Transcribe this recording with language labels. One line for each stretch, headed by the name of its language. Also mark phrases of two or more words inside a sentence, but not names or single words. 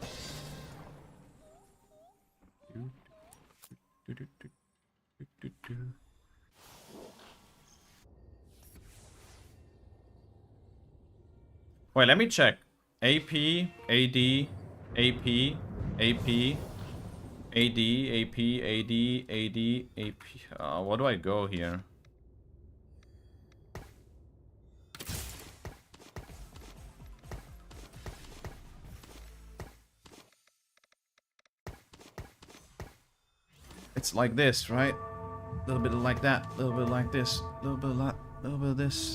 English: Wait, let me check. AP, AD, AP, AP, AD, AP, AD, AD, AP. What do I go here? It's like this, right? A little bit like that, a little bit like this, a little bit of that, a little bit of this.